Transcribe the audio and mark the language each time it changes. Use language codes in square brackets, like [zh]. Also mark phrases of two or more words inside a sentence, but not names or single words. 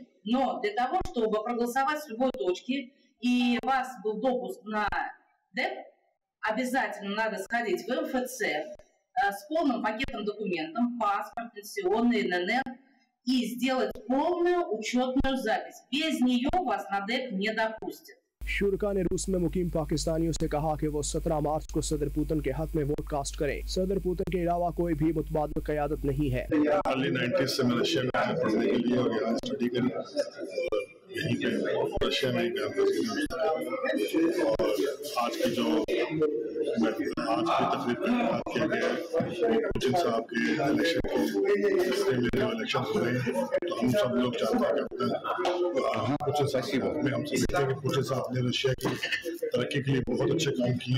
[ru] Но для того, чтобы проголосовать с любой точки, и у вас был допуск на ДЭП, обязательно надо сходить в МФЦ с полным пакетом документов, паспорт, пенсионный, ННР, и сделать полную учетную запись. Без нее вас на ДЭП не допустят. [ur] شوریٰ نے روس میں مقیم پاکستانیوں سے کہا کہ وہ 17 مارچ کو صدر پیوٹن کے حق میں [en] vote cast [ur] کریں. صدر پیوٹن کے علاوہ کوئی بھی متبادل قیادت نہیں ہے. ارلی 90s سے میں رشیا میں پڑھنے کے لیے اور یہاں اسٹڈی کری اور یہیں پے رشیا میں کیمپس اور آج کی جو آج کی تقریب میں بات کیا گیا ہے پیوٹن صاحب کے الیکشن کے میں جو الیکشن ہو رہے ہیں تو ہم سب لوگ چاہتے ہیں کہ پیوٹن صاحب کے وقت میں ہم سب دیکھتے ہیں کہ پیوٹن صاحب نے رشیا کی ترقی کے لیے بہت اچھے کام کیے.